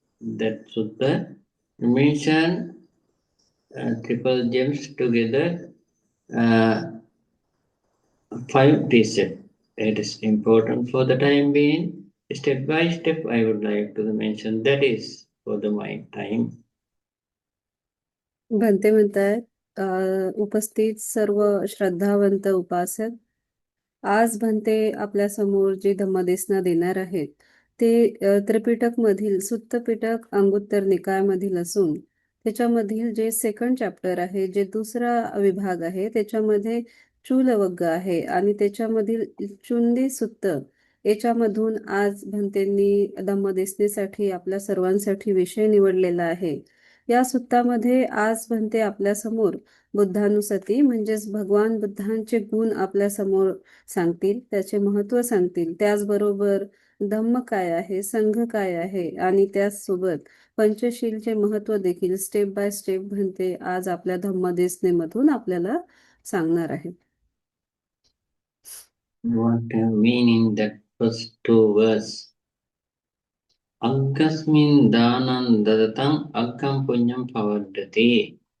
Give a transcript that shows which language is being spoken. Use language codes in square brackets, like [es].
[en] That Sutta mention triple gems together, 5 precepts. It is important for the time being. Step by step, I would like to mention that is for my time. [mr] Bhante म्हणतायत उपस्थित सर्व श्रद्धावंत उपासक, आज भंते आपल्या समोर जे धम्मदेसना देणार आहेत ते त्रिपिटक मधील सुत्त पिटक अंगुत्तर निकायामधील असून त्याच्यामधील जे सेकंड चॅप्टर आहे, जे दुसरा विभाग आहे, त्याच्यामध्ये चूलवग्ग आहे आणि त्याच्यामधील चुंदी सुत्त याच्यामधून आज भंतेंनी धम्मदेसनेसाठी आपल्या सर्वांसाठी विषय निवडलेला आहे. या सुत्तामध्ये आज भंते आपल्या समोर बुद्धानुसती म्हणजेच भगवान बुद्धांचे गुण आपल्या समोर सांगतील, त्याचे महत्व सांगतील. त्याचबरोबर धम्म काय आहे, संघ काय आहे आणि त्याचसोबत पंचशीलचे महत्व देखील [en] step by step [mr] भंते आज आपल्या धम्मदेसनेमधून आपल्याला सांगणार आहे. [en] What mean in that first 2 verse? [pi] Aggasmin danan dadatam aggam punyam pavaddati.